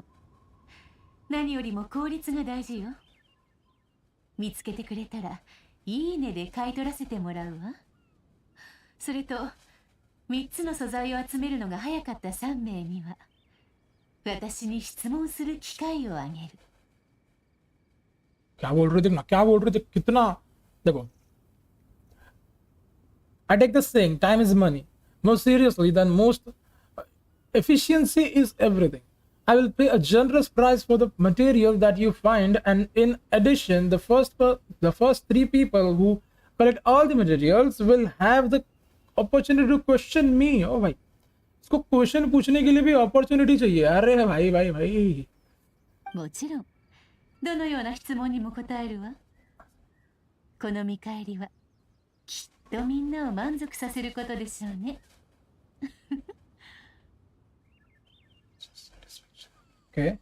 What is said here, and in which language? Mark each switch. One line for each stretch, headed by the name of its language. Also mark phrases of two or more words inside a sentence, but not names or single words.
Japanese: 何よりも効率が大事よ。見つけてくれたらいいねで買い取らせてもらうわ。それと3つの素材を集めるのが早かった3名には私に質問する機会をあげる。
Hindi: क्या बोल रहे थे ना, क्या बोल रहे थे, कितना देखो.
English: I take the saying time is money more seriously than most. Efficiency is everything. I will pay a generous price for the material that you find, and in addition, the first 3 people who collect all the materials will have the opportunity to question me.
Hindi: Oh भाई, इसको क्वेश्चन पूछने के लिए भी अपॉर्चुनिटी चाहिए. अरे भाई भाई भाई.
Japanese: もちろんどのような質問にも答えるわ。この見返りはきっとみんなを満足させることでしょうね。
English: Okay.